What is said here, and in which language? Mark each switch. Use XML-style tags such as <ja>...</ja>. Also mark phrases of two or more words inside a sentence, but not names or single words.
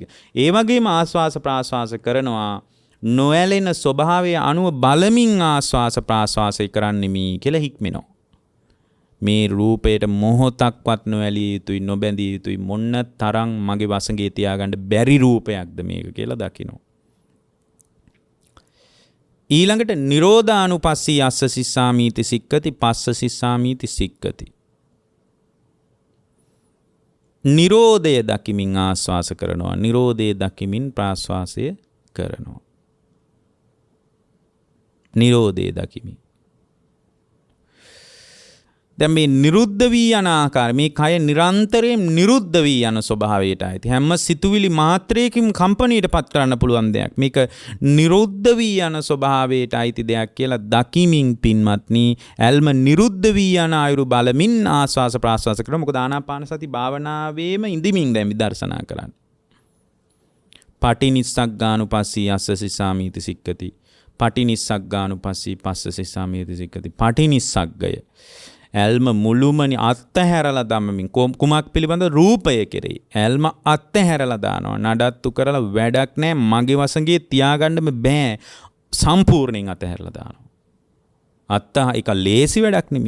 <si>ඒ වගේම ආස්වාස ප්‍රාස්වාස කරනවා නොඇලෙන ස්වභාවය අනුව බලමින් ආස්වාස ප්‍රාස්වාසය කරන්නෙමි කියලා හික්මෙනවා. මේ රූපයට මොහොතක්වත් නොඇලිය යුතුයි නොබැඳිය යුතුයි මොන්න තරම් මගේ වසඟේ තියාගන්න බැරි රූපයක්ද මේක කියලා දකිනවා.</si> <pi>ඊළඟට නිරෝධානුපස්සී අස්ස සිස්සාමීති සික්කති පස්ස සිස්සාමීති සික්කති.</pi> <si>නිරෝධය දකිමින් ආස්වාස කරනවා. නිරෝධය දකිමින් ප්‍රාස්වාසය කරනවා. නිරෝධය දකිමින්. දැන් මේ නිරුද්ධ වී යන ආකාරය මේ කය නිරන්තරයෙන් නිරුද්ධ වී යන ස්වභාවයට ඇති හැම සිතුවිලි මාත්‍රයකින් කම්පණයට පත් කරන්න පුළුවන් දෙයක්. මේක නිරුද්ධ වී යන ස්වභාවයට අයිති දෙයක් කියලා දකිමින් පින්වත්නි ඇල්ම නිරුද්ධ වී යන අයුරු බලමින් ආස්වාස ප්‍රාස්වාස කරනවා. මොකද ආනාපාන සති භාවනාවේම ඉඳිමින් දැන් විදර්ශනා කරන්නේ.</si> <pi>පටිනිස්සග්ගානුපස්සී අස්ස සිස්සාමීති සික්කති. පටිනිස්සග්ගානුපස්සී පස්ස සිස්සාමීති සික්කති.</pi> <si>පටිනිස්සග්ගය ඇල්ම මුළුමනි අත්හැරලා දමමින් කුමක් පිළිබඳ රූපය කෙරෙහි ඇල්ම අත්හැරලා දානවා. නඩත්තු කරලා වැඩක් නැහැ. මගේ වසඟේ තියාගන්න බෑ. සම්පූර්ණයෙන් අත්හැරලා දානවා. ඒක ලේසි වැඩක් නෙමෙයි.</si>